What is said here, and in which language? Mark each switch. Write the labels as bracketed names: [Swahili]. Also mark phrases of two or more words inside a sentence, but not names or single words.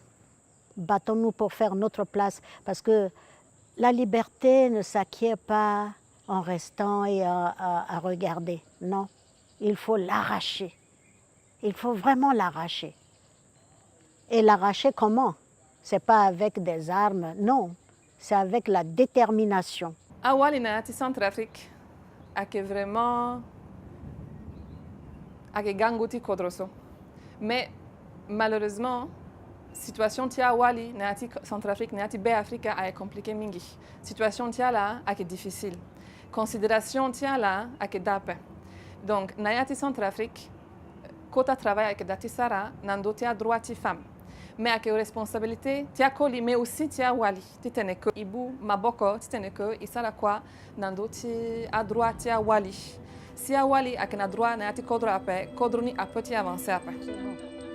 [French] Battons-nous pour faire notre place. Parce que la liberté ne s'acquiert pas en restant et à regarder. Non, il faut l'arracher. Il faut vraiment l'arracher. Et l'arracher comment? Ce n'est pas avec des armes, non. C'est avec la détermination. [Sango] Awali na yati Centrafrique, ake vraiment ake gangoti kodroso. [French] Mais malheureusement, [Sango] situation tia Awali na yati Centrafrique na yati Be Africa a compliqué mingi. Situation tia là ake difficile. Considération tia là ake dape. Donc na yati Centrafrique, kota travail ake dati sara nando tia droit ti femme. [French] Mais avec responsabilité, [Sango] tia koli, [French] mais aussi [Sango] tia wali. Titene que ibu maboko, titene que isala kwa nando ti a droit tia wali. Si a wali avec na droit na yati kodro ape, kodro ni ape ti avancer ape.